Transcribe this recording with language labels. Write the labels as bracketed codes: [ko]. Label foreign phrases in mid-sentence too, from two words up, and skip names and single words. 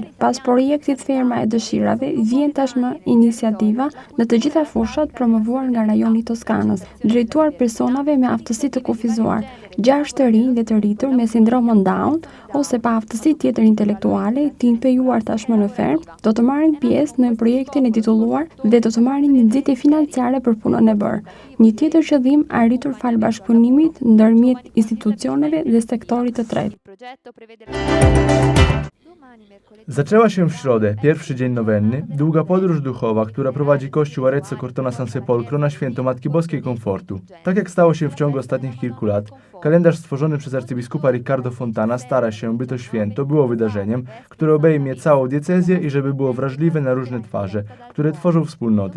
[sq] Pas projektit Ferma e Dëshirave, vjen tashmë iniciativa në të gjitha fushat promovuar nga rajoni Toskanës, drejtuar personave me aftësi të kufizuar, 6 të rinj dhe të rritur me sindromën Down ose pa aftësi tjetër intelektuale, të impejuar tashmë në ferm, do të marrin pjesë në projektin e titulluar dhe do të marrin një nxitje financiare për punën e bërë. Një tjetër qëllim arritur fal bashkëpunimit ndërmjet institucioneve dhe sektorit të tretë. [pl] Zaczęła się w środę, pierwszy dzień nowenny, długa podróż duchowa, która prowadzi Kościół Arezzo Cortona San Sepolcro na święto Matki Boskiej Komfortu. Tak jak stało się w ciągu ostatnich kilku lat, kalendarz stworzony przez arcybiskupa Riccardo Fontana stara się, by to święto było wydarzeniem, które obejmie całą diecezję i żeby było wrażliwe na różne twarze, które tworzą wspólnotę.